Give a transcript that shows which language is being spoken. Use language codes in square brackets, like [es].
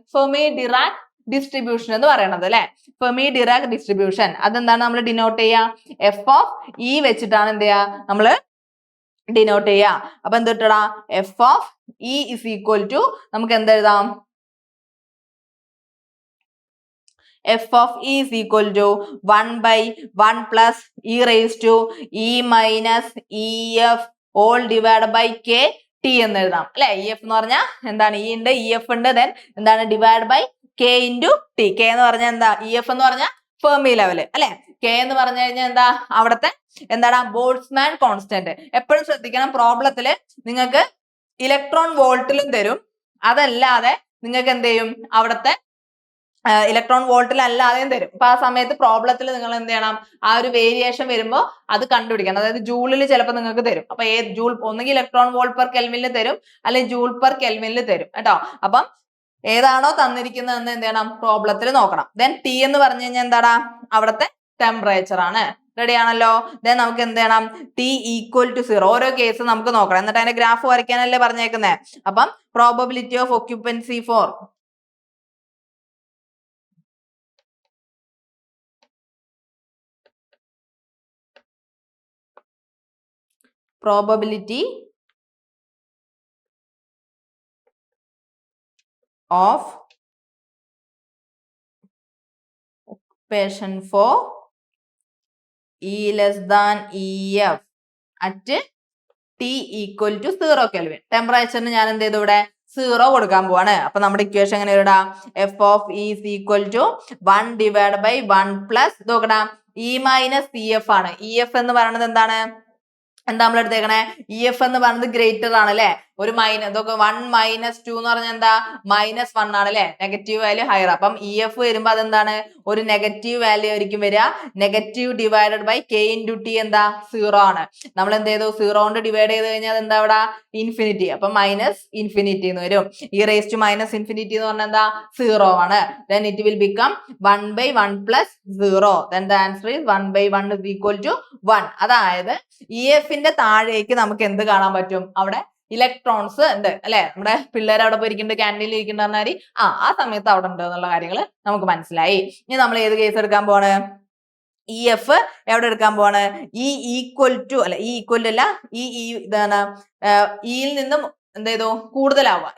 [ml] Fermi Dirac distribution എന്ന് പറയുന്നത് അല്ലെ. ഫെർമി ഡിറാക് ഡിസ്ട്രിബ്യൂഷൻ അതെന്താണ് നമ്മൾ ഡിനോട്ട് ചെയ്യുക? എഫ് ഓഫ് ഇ വെച്ചിട്ടാണ് എന്ത് ചെയ്യുക നമ്മൾ ഡിനോട്ട് ചെയ്യുക. അപ്പൊ എന്ത് കിട്ടടാ? [en] F of E is equal to [ml] നമുക്ക് എന്തെഴുതാം? [en] F of E is equal to 1 by 1 plus E raised to E minus EF all divided by K T [ml] എന്ന് എഴുതാം അല്ലെ. EF എന്ന് പറഞ്ഞാൽ എന്താണ്? E ഉണ്ട്, EF ഉണ്ട്, then എന്താണ് divide by K into T. K എന്ന് പറഞ്ഞാൽ എന്താ? EF എന്ന് പറഞ്ഞാൽ ഫെർമി ലെവൽ അല്ലെ. K എന്ന് പറഞ്ഞു കഴിഞ്ഞാൽ എന്താ? അവിടുത്തെ എന്താണ്? Boltzmann constant. എപ്പോഴും ശ്രദ്ധിക്കണം, പ്രോബ്ലത്തില് നിങ്ങൾക്ക് ഇലക്ട്രോൺ വോൾട്ടിലും തരും, അതല്ലാതെ നിങ്ങൾക്ക് എന്ത് ചെയ്യും? അവിടുത്തെ ഇലക്ട്രോൺ വോൾട്ടിൽ അല്ലാതെയും തരും. അപ്പൊ ആ സമയത്ത് പ്രോബ്ലത്തിൽ നിങ്ങൾ എന്ത് ചെയ്യണം? ആ ഒരു വേരിയേഷൻ വരുമ്പോൾ അത് കണ്ടുപിടിക്കണം. അതായത് ജൂളിൽ ചിലപ്പോൾ നിങ്ങൾക്ക് തരും. അപ്പൊ ജൂൾ ഒന്നുകിൽ ഇലക്ട്രോൺ വോൾട്ട് പെർ കെൽവിനിൽ തരും അല്ലെങ്കിൽ ജൂൾ പെർ കെൽവിനിൽ തരും കേട്ടോ. അപ്പം ഏതാണോ തന്നിരിക്കുന്നതെന്ന് എന്ത് ചെയ്യണം? പ്രോബ്ലത്തിൽ നോക്കണം. ദെൻ T എന്ന് പറഞ്ഞു കഴിഞ്ഞാൽ എന്താടാ? അവിടുത്തെ ടെമ്പറേച്ചർ ആണ്. റെഡി ആണല്ലോ. ദെൻ നമുക്ക് എന്ത് ചെയ്യണം? T equal to 0. ഓരോ കേസ് നമുക്ക് നോക്കണം. എന്നിട്ട് അതിന്റെ ഗ്രാഫ് വരയ്ക്കാനല്ലേ പറഞ്ഞേക്കുന്നത്. [en] അപ്പം probability of occupancy for probability of occupation for E less than EF at T equal to 0 Kelvin. [ml] ടെമ്പറേച്ചറിന് ഞാൻ എന്ത് ചെയ്തു? ഇവിടെ 0 കൊടുക്കാൻ പോവാണ്. അപ്പൊ നമ്മുടെ ഇക്വേഷൻ എങ്ങനെ ഇടാ? [en] F of E is equal to 1 divided by 1 plus [ml] നോക്കടാ [en] E minus EF ആണ്. [ml] EF എന്ന് പറയുന്നത് എന്താണ്? എന്താ നമ്മൾ എടുത്തേക്കണേ? EF എന്ന് പറയുന്നത് ഗ്രേറ്റർ ആണ് അല്ലെ. ഒരു ഇതൊക്കെ 1 minus 2 എന്ന് പറഞ്ഞാൽ എന്താ? -1 ആണ് അല്ലെ. Negative value higher. അപ്പം EF വരുമ്പോ അതെന്താണ്? ഒരു നെഗറ്റീവ് വാല്യൂ ആയിരിക്കും വരിക. Negative divided by K into T എന്താ? 0 ആണ്. നമ്മൾ എന്ത് ചെയ്തു? 0 കൊണ്ട് ഡിവൈഡ് ചെയ്ത് കഴിഞ്ഞാൽ എന്താ ഇവിടെ? ഇൻഫിനിറ്റി. അപ്പൊ -ഇൻഫിനിറ്റി എന്ന് വരും. [en] E raised to [ml] -ഇൻഫിനിറ്റി എന്ന് പറഞ്ഞാൽ എന്താ? 0 ആണ്. [en] Then it will become 1 by 1 plus 0. Then the answer is 1 by 1 is equal to 1. [ml] അതായത് EF-ന്റെ താഴേക്ക് നമുക്ക് എന്ത് കാണാൻ പറ്റും? അവിടെ ഇലക്ട്രോൺസ് ഉണ്ട് അല്ലെ. നമ്മുടെ പിള്ളേർ അവിടെ പോയിരിക്കുന്നുണ്ട്, ക്യാൻറ്റീനിൽ ഇരിക്കുന്ന പറഞ്ഞാൽ ആ സമയത്ത് അവിടെ ഉണ്ട് എന്നുള്ള കാര്യങ്ങൾ നമുക്ക് മനസ്സിലായി. ഇനി നമ്മൾ ഏത് കേസ് എടുക്കാൻ പോവാണ്? EF എവിടെ എടുക്കാൻ പോവാണ്? E ഈക്വൽ ടു അല്ലെ, E ഈക്വൽ അല്ല, ഇതാണ് ഇയിൽ നിന്നും എന്ത് ചെയ്തു? കൂടുതലാവുക.